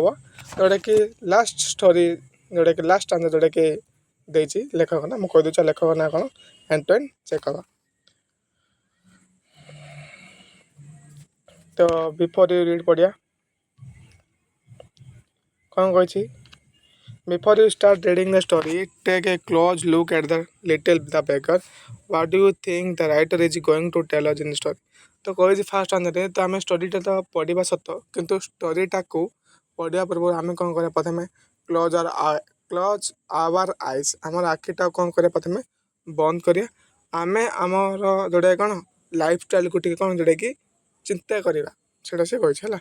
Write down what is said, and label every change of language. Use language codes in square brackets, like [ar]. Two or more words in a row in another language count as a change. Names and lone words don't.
[or] ଯେଉଁଟାକି [en] last story [or] ଯେଉଁଟାକି [en] last stanza [or] ଯେଉଁଟାକି ଦେଇଛି ଲେଖକ ନା ମୁଁ କହିଦେଉଛି ଲେଖକ ନାଁ କ'ଣ ଆଣ୍ଟୋନି ଚେକୋଭ। [en] ତ before you read [or] ପଢ଼ିବା କ'ଣ କହିଛି [en] Before you start reading the story, take a close look at the beggar. What do you think the writer is going to tell us in the story? [or] ତ କହିଛି [en] first answerରେ [or] ତ ଆମେ ଷ୍ଟୋରିଟା ତ ପଢ଼ିବା ସତ କିନ୍ତୁ ଷ୍ଟୋରିଟାକୁ ପଢ଼ିବା ପୂର୍ବରୁ ଆମେ କ'ଣ କରିବା ପ୍ରଥମେ [en] close our eyes [or] ଆମର ଆଖିଟାକୁ କ'ଣ କରିବା ପ୍ରଥମେ ବନ୍ଦ କରିବା। ଆମେ ଆମର ଯେଉଁଟା କ'ଣ ଲାଇଫଷ୍ଟାଇଲ୍କୁ ଟିକେ କ'ଣ ଯେଉଁଟାକି ଚିନ୍ତା କରିବା, ସେଇଟା ସେ କହିଛି ହେଲା।